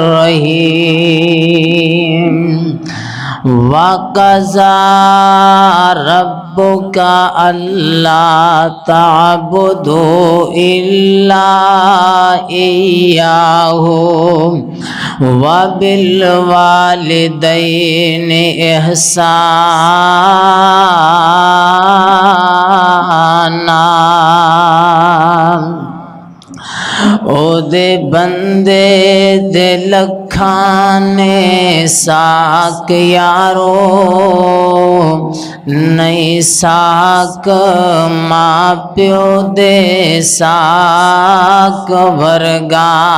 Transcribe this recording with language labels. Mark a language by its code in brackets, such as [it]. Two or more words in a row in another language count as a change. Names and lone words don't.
[ar] الرحیم وَقَضَىٰ رَبُّكَ أَلَّا تَعْبُدُوا إِلَّا إِيَّاهُ وَبِالْوَالِدَيْنِ إِحْسَانًا۔ [pa] او دے بندے دے لکھانے ساک یارو، نہیں ساک ماں پیو دے ساک ورگا۔